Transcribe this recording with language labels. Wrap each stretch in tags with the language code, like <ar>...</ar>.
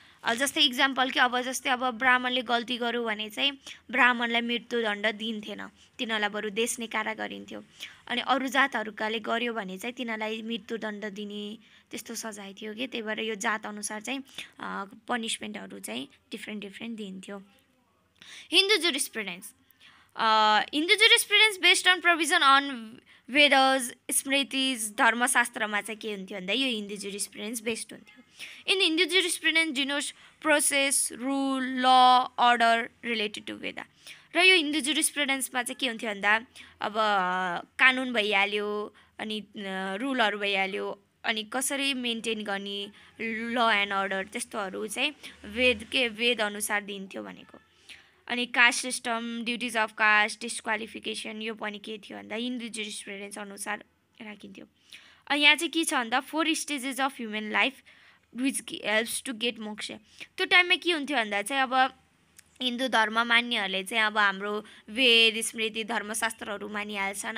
<ne>जस्तै इक्जाम्पल कि अब जस्तै अब ब्राह्मणले गल्ती गर्यो भने चाहिँ ब्राह्मणलाई मृत्युदण्ड दिन्थेन, तिनीहरूलाई बरु देश निकारा गरिन्थ्यो। अनि अरू जातहरूकाले गर्यो भने चाहिँ तिनीहरूलाई मृत्युदण्ड दिने त्यस्तो सजाय थियो कि। त्यही भएर यो जात अनुसार चाहिँ पनिसमेन्टहरू चाहिँ डिफ्रेन्ट दिन्थ्यो।</ne> <en>Hindu jurisprudence. Hindu jurisprudence based on provision on Vedas, smritis,</en> <ne>धर्मशास्त्रमा चाहिँ के हुन्थ्यो भन्दा यो हिन्दू जुरिस्प्रुडेन्स बेस्ड हुन्थ्यो।</ne> <en>In Hindu jurisprudence denotes process, rule, law, order related to Veda.</en> <ne>र यो हिन्दू जुरिस्प्रुडेन्समा चाहिँ के हुन्थ्यो भन्दा अब कानुन भइहाल्यो, अनि रुलहरू भइहाल्यो, अनि कसरी मेन्टेन गर्ने ल एन्ड अर्डर त्यस्तोहरू चाहिँ वेद अनुसार दिन्थ्यो भनेको। अनि caste system, duties of caste, डिस्क्वालिफिकेसन यो पनि के थियो भन्दा हिन्दू जुरिस्प्रुडेन्स अनुसार राखिन्थ्यो। यहाँ चाहिँ के छ भन्दा</ne> <en>4 stages of human life which helps to get moksha.</en> <ne>त्यो टाइममा के हुन्थ्यो भन्दा चाहिँ अब हिन्दू धर्म मान्नेहरूले चाहिँ अब हाम्रो वेद, स्मृति, धर्मशास्त्रहरू मानिहाल्छन्।</ne>